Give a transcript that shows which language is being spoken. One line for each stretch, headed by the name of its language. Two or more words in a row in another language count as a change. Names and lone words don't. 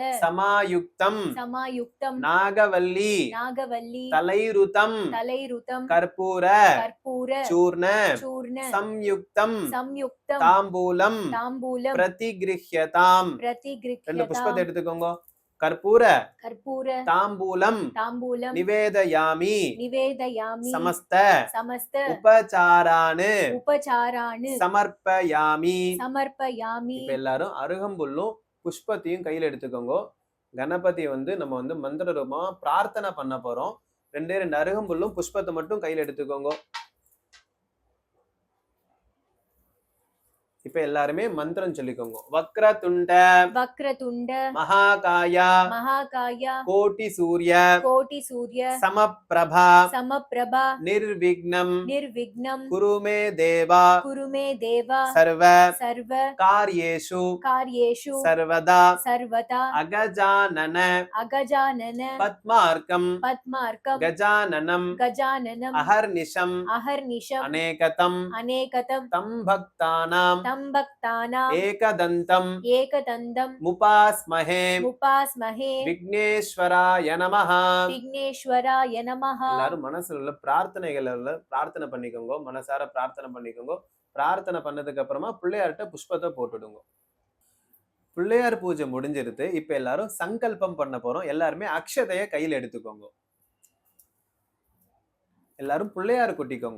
Sanskrit: சமாயுக்தம் சமாயுக்தம் நாகவல்லி நாகவல்லி தலைருதம் தலைருதம் கற்பூர கற்பூர சூர்ண சூர்ண சம்யுக்தம் சம்யுக்தம் தாம்பூலம் தாம்பூலம் பிரதிகிருஹ்யதாம். 2 பிரதிகிருஹ்யதாம்.
Tamil: புஷ்பத்தை எடுத்துக்கோங்க. கற்பூர
Sanskrit: कर्पूर தாம்பூலம் ताम्बूलं நிவேதயாமி निवेदयामि சமஸ்த समस्त உபசாரானு उपचारान् சமர்ப்பயாமி. समर्पयामि
Tamil: இப்ப எல்லாரும் அருகம்புல்லும் புஷ்பத்தையும் கையில எடுத்துக்கோங்க. கணபதி நம்ம மந்திர ரூபமா பிரார்த்தனை பண்ண போறோம். ரெண்டு அருகம்புல்லும் புஷ்பத்தை மட்டும் கையில எடுத்துக்கோங்க. இப்ப எல்லாருமே மந்திரம் சொல்லிக்கோங்க.
Sanskrit: வக்ரதுண்ட वक्रतुण्ड மகாகாய महाकाय कोटि सूर्य कोटि सूर्य சமப்பிரபா समप्रभा நிர்விக்னம் निर्विघ्नं कुरु मे देव कुरु मे देव சர்வ सर्व காரியேஷு कार्येषु சர்வதா सर्वदा அகஜானன अगजानन பத்மார்க்கம் पद्मार्कं கஜானனம் गजाननम् அஹர்நிஷம் अहर्निशम् அநேகதம் अनेकतं तं भक्तानाम् तं भक्तानाम् ஏகதந்தம் एकदन्तं முபாஸ்மஹே मुपास्महे விக்னேஸ்வராய நமஹ. विघ्नेश्वराय नमः
Tamil: எல்லாரும் மனசுல உள்ள பிரார்த்தனைகள் பிரார்த்தனை பண்ணிக்கோங்க. மனசார பிரார்த்தனை பண்ணிக்கோங்க. பிரார்த்தனை பண்ணதுக்கு அப்புறமா பிள்ளையார்ட்ட புஷ்பத்தை போட்டுடுங்க. பிள்ளையார் பூஜை முடிஞ்சிருது. இப்ப எல்லாரும் சங்கல்பம் பண்ண போறோம். எல்லாருமே அக்ஷதைய கையில எடுத்துக்கோங்க. எல்லாரும் பிள்ளையார் கொட்டிக்கோங்க.